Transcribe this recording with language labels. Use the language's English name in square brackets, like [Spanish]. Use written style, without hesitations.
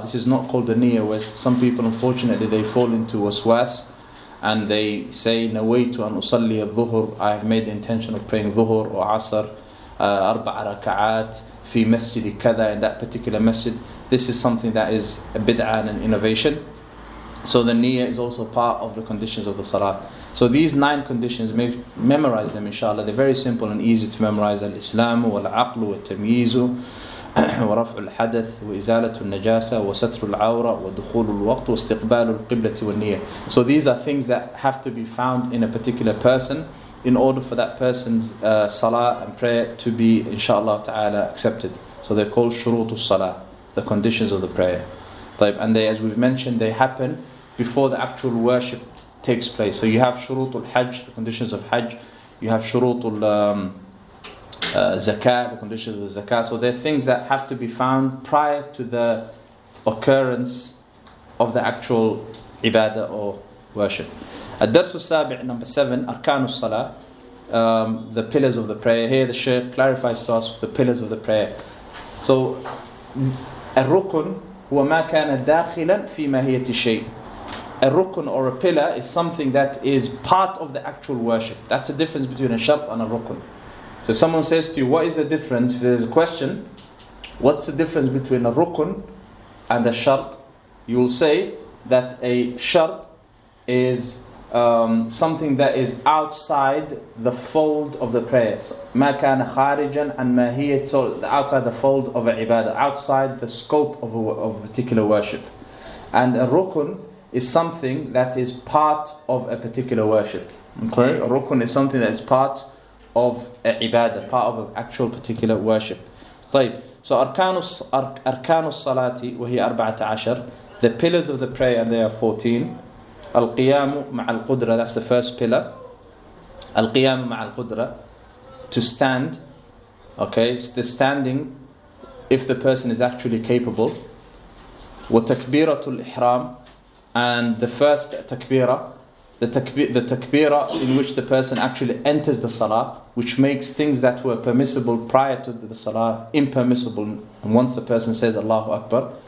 [English] This is not called the niyyah, where some people unfortunately they fall into waswas and they say [Arabic] nawaytu an usalli al-dhuhr, [English] I have made the intention of praying dhuhr or asr 4 rak'at fi masjid kada, in that particular masjid. This is something that is a bid'ah and an innovation. So the niyyah is also part of the conditions of the salah. So these 9 conditions, memorize them inshallah. They're very simple and easy to memorize. [Arabic] Al-Islamu wal-Aqlu wal-Tamyizu ورفع الحدث وإزالة النجاسة وستر العورة ودخول الوقت واستقبال القبلة والنية. [English] So these are things that have to be found in a particular person in order for that person's salah and prayer to be inshallah ta'ala accepted. So they're called shurutu salah, the conditions of the prayer. And they, as we've mentioned, they happen before the actual worship takes place. So you have shurutul hajj, the conditions of hajj. You have shurutul zakah, the conditions of the zakah. So they're things that have to be found prior to the occurrence of the actual ibadah or worship. Ad-Darsu Sabi', number 7, Arkanus Salah, the pillars of the prayer. Here the Shaykh clarifies to us the pillars of the prayer. So [Arabic] الركن هو ما كان داخلا في ماهية الشيء. [English] A rukun or a pillar is something that is part of the actual worship. That's the difference between a shart and a rukun. So if someone says to you, what is the difference? If there's a question, what's the difference between a rukun and a shart? You will say that a shart is something that is outside the fold of the prayers. [Arabic] ما كان خارجا عن ماهية, [English] so outside the fold of a ibadah, outside the scope of a particular worship. And a rukun is something that is part of a particular worship. Okay, a rukun is something that is part of a ibadah, part of an actual particular worship. [Arabic] طيب. [English] So [Arabic] أركان الصلاة وهي 14. [English] The pillars of the prayer, and they are 14. [Arabic] القيام مع القدرة, [English] that's the first pillar. [Arabic] القيام مع القدرة, [English] to stand. Okay, it's the standing if the person is actually capable. [Arabic] وتكبيرة الإحرام, [English] and the first takbirah, the takbirah in which the person actually enters the salah, which makes things that were permissible prior to the salah impermissible, and once the person says Allahu Akbar.